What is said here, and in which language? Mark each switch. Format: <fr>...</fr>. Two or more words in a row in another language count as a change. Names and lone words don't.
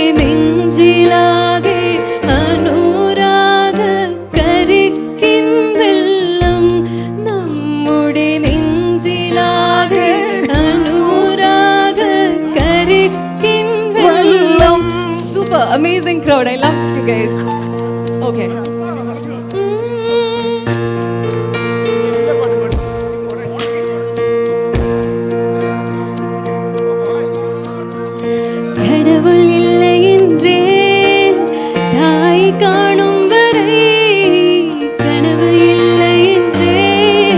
<ml>നെഞ്ചിലാകെ അനുരാഗ കരിക്കിൻ വെള്ളം, നമ്മുടെ നെഞ്ചിലാകെ അനുരാഗ കരിക്കിൻ വെള്ളം.</ml> <en>super amazing crowd. I love you guys.</en> <ta>ഓക്കെ கடவுள் இல்லை என்றேன் தாய் காணும் வரை, கனவு இல்லை என்றேன்</ta>